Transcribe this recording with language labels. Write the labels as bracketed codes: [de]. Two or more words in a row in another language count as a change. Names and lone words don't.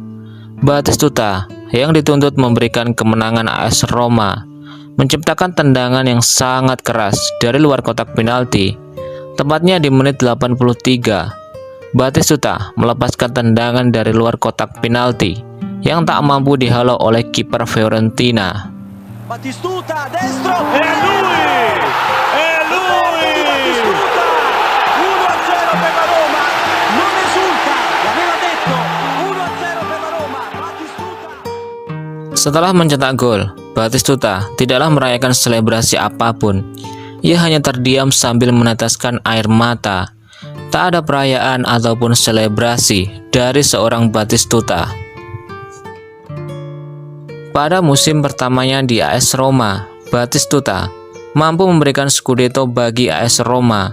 [id] Batistuta yang dituntut memberikan kemenangan AS Roma menciptakan tendangan yang sangat keras dari luar kotak penalti, tepatnya di menit 83. Batistuta melepaskan tendangan dari luar kotak penalti yang tak mampu dihalau oleh kiper Fiorentina. [it] Batistuta destro e lui Batistuta 1-0 per la Roma, non esulta, l'aveva detto, 1-0 per la Roma. Batistuta. [id] Setelah mencetak gol, Batistuta tidaklah merayakan selebrasi apapun. Ia hanya terdiam sambil meneteskan air mata. Tak ada perayaan ataupun selebrasi dari seorang Batistuta. Pada musim pertamanya di AS Roma, Batistuta mampu memberikan Scudetto bagi AS Roma.